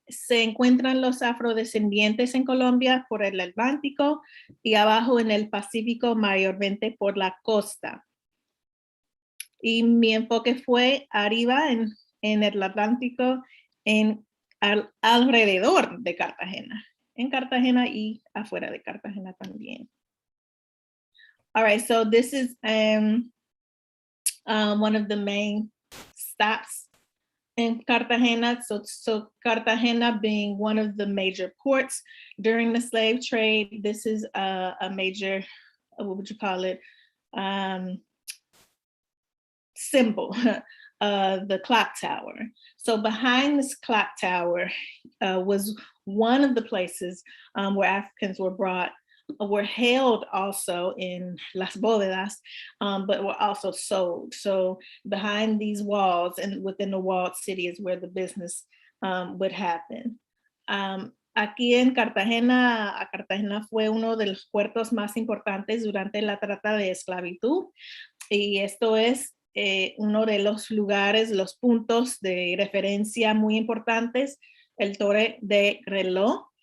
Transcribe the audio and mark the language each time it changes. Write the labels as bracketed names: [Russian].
[Spanish] se encuentran los afrodescendientes en Colombia por el Atlántico y abajo en el Pacífico, mayormente por la costa. Y mi enfoque fue arriba en el Atlántico, alrededor de Cartagena, en Cartagena y afuera de Cartagena también. [English] All right, so this is one of the main stops in Cartagena. So Cartagena being one of the major ports during the slave trade, this is a major, what would you call it? Symbol, the clock tower. So behind this clock tower was one of the places where Africans were held also in las bóvedas, but were also sold. So behind these walls and within the walled city is where the business would happen. [Spanish] Aquí en Cartagena, Cartagena fue uno de los puertos más importantes durante la trata de esclavitud. Y esto es uno de los lugares, los puntos de referencia muy importantes, el Torre de Reloj.